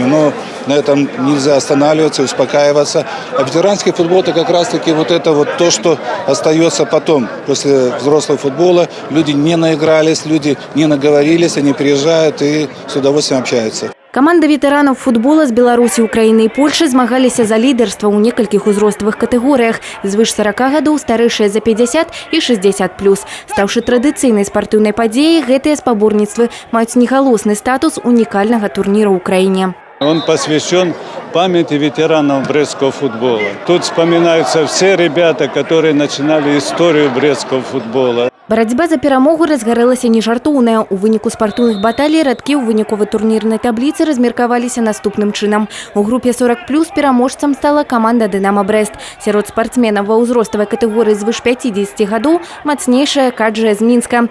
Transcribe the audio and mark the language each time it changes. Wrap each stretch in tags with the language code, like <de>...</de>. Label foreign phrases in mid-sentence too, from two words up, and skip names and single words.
<ru>Но на этом нельзя останавливаться, успокаиваться. А ветеранский футбол – это как раз-таки то, что остается потом, после взрослого футбола. Люди не наигрались, люди не наговорились, они приезжают и с удовольствием общаются. Команда ветеранов футбола с</ru> <be>Беларуси, Украины и Польши змагаліся за лидерство у некалькіх узроставых катэгорыях. Звыш 40 гадоў, старэйшыя за 50 и 60+. Стаўшы традыцыйнай спартыўнай падзеяй, гэтыя спаборніцтвы маюць негалосны статус</be> <ru>уникального турнира</ru> <be>ў краіне.</be> <ru>Он посвящен памяти ветеранов брэсцкого футбола. Тут вспоминаются все ребята, которые начинали историю брэсцкого футбола.</ru> <be>Барацьба за перамогу разгарэлася нежартоўная. У выніку спартыўных баталій радкі ў выніковай турнірнай табліцы размеркаваліся наступным чынам. У групе 40+ пераможцам стала команда «Дынамо Брэст». Сярод спартсменаў ва ўзроставай катэгорыі звыш 50 гадоў мацнейшая «Каджа» з Мінска.</be>